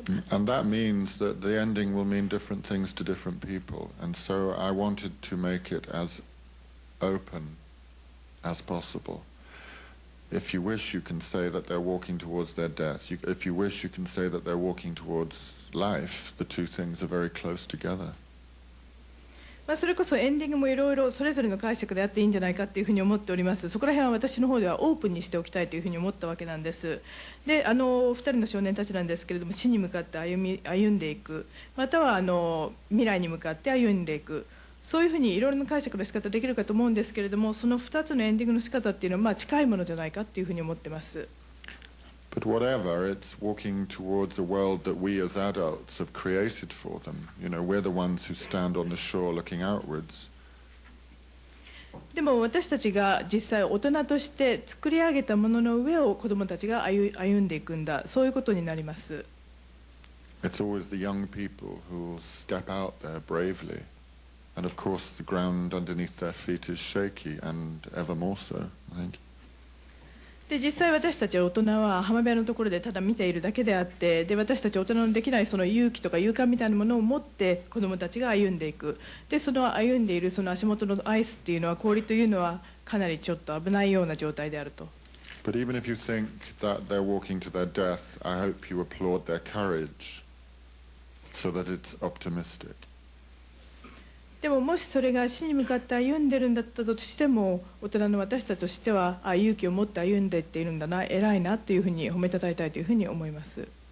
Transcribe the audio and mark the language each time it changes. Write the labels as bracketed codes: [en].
[en] And that means that the ending will mean different things to different people, and so I wanted to make it as open as possible. If you wish, you can say that they're walking towards their death. If you wish, you can say that they're walking towards life. The two things are very close together. [ja] それこそエンディングもいろいろそれぞれの解釈であっていいんじゃないかというふうに思っております。そこら辺は私の方ではオープンにしておきたいというふうに思ったわけなんです。で2人の少年たちなんですけれども、死に向かって歩んでいく、または未来に向かって歩んでいく、そういうふうにいろいろな解釈の仕方できるかと思うんですけれども、その2つのエンディングの仕方っていうのは近いものじゃないかっていうふうに思ってます。 [en] But whatever, it's walking towards a world that we as adults have created for them. We're the ones who stand on the shore looking outwards. [ja] でも私たちが実際大人として作り上げたものの上を子どもたちが歩んでいくんだ、そういうことになります。 [en] It's always the young people who will step out there bravely. And of course the ground underneath their feet is shaky, and ever more so, I think. [ja] で実際私たち大人は浜辺のところでただ見ているだけであって、で私たち大人のできないその勇気とか勇敢みたいなものを持って子どもたちが歩んでいく。でその歩んでいるその足元のアイスっていうのは、氷というのはかなりちょっと危ないような状態であると。 [en] But even if you think that they're walking to their death, I hope you applaud their courage, so that it's optimistic. [ja] でももしそれが死に向かって歩んでるんだったとしても、大人の私たちとしては勇気を持って歩んでいっているんだな、偉いなというふうに褒めたたえたいというふうに思います。